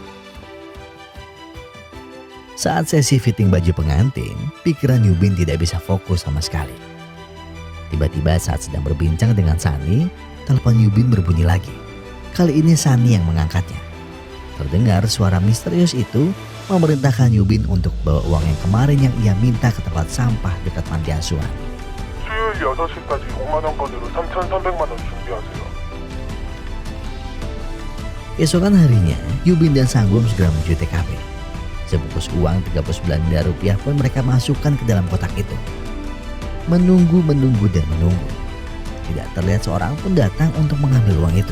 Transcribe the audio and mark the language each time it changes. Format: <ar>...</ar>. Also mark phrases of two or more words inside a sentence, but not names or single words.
<id>Saat sesi fitting baju pengantin, pikiran Yubin tidak bisa fokus sama sekali. Tiba-tiba saat sedang berbincang dengan Sunny, telepon Yubin berbunyi lagi. Kali ini Sunny yang mengangkatnya. Terdengar suara misterius itu memerintahkan Yubin untuk bawa uang yang kemarin yang ia minta ke tempat sampah dekat panti asuhan.</id> <ko>수요일 6시까지 5만 원권으로 3,300만 원 준비하세요.</ko> <id>Keesokan harinya, Yubin dan Sangbum segera menuju TKP. Sebungkus uang 39 miliar rupiah pun mereka masukkan ke dalam kotak itu. Menunggu dan menunggu. Tidak terlihat seorang pun datang untuk mengambil uang itu.</id>